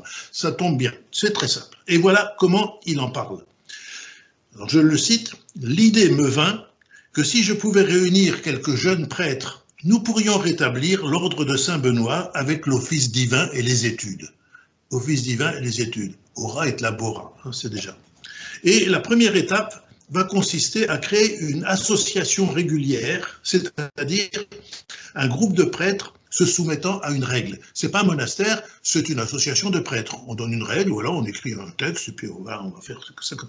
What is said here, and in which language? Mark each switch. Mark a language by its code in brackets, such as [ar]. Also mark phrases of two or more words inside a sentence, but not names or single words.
[fr] Ça tombe bien, c'est très simple. Et voilà comment il en parle. Alors, je le cite, « L'idée me vint que si je pouvais réunir quelques jeunes prêtres, nous pourrions rétablir l'ordre de Saint-Benoît avec l'office divin et les études. » Office divin et les études. [la] Ora et labora, [fr] c'est déjà. Et la première étape, va consister à créer une association régulière, c'est-à-dire un groupe de prêtres se soumettant à une règle. Ce n'est pas un monastère, c'est une association de prêtres. On donne une règle, voilà, on écrit un texte, et puis on va faire ça comme ça.